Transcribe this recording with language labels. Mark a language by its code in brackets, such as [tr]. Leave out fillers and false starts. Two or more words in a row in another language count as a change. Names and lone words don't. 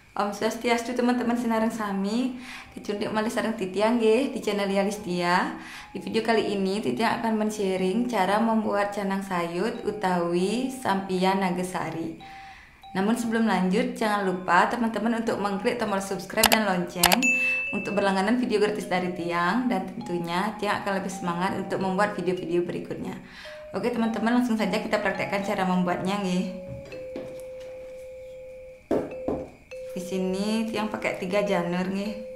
[ban] Om Swastiastu teman-teman sinareng sami, kecundik malih sareng Titiang nggih di channel Yalistia. [id] Di video kali ini Titiang akan men-sharing cara membuat [ban] canang sayur utawi sampian nagasari. [id] Namun sebelum lanjut, jangan lupa teman-teman untuk mengklik tombol subscribe dan lonceng untuk berlangganan video gratis dari Tiang, dan tentunya Tiang akan lebih semangat untuk membuat video-video berikutnya. Oke teman-teman, langsung saja kita praktekkan cara membuatnya nggih. Di sini Tiang pakai 3 janur nih.